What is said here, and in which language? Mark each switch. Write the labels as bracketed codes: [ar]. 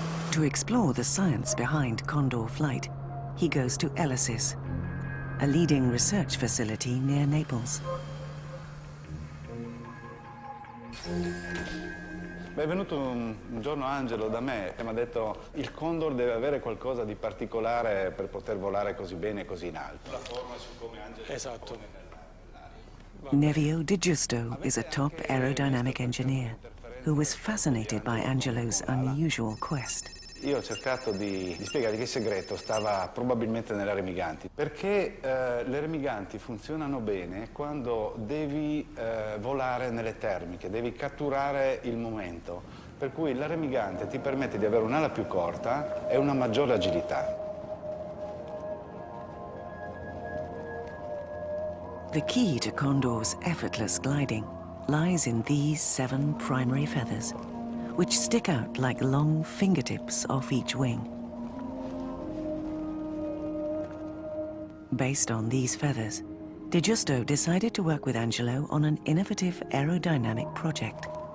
[en] To explore the science behind condor flight, he goes to Elysis, a leading research facility near Naples. [it] Beh, è venuto un giorno Angelo da me e mi ha detto il condor deve avere qualcosa di particolare per poter volare così bene e così in alto. La forma su come Angelo Esatto. [en] Nevio De Giusto is a top aerodynamic engineer who was fascinated by Angelo's unusual quest. [it] Io ho cercato di spiegargli che il segreto stava probabilmente nelle remiganti, perché le remiganti funzionano bene quando devi volare nelle termiche, devi catturare il momento, per cui la remigante ti permette di avere un'ala più corta e una maggiore agilità. [en] The key to condor's effortless gliding lies in these 7 primary feathers, which stick out like long fingertips off each wing. Based on these feathers, De Giusto decided to work with Angelo on an innovative aerodynamic project.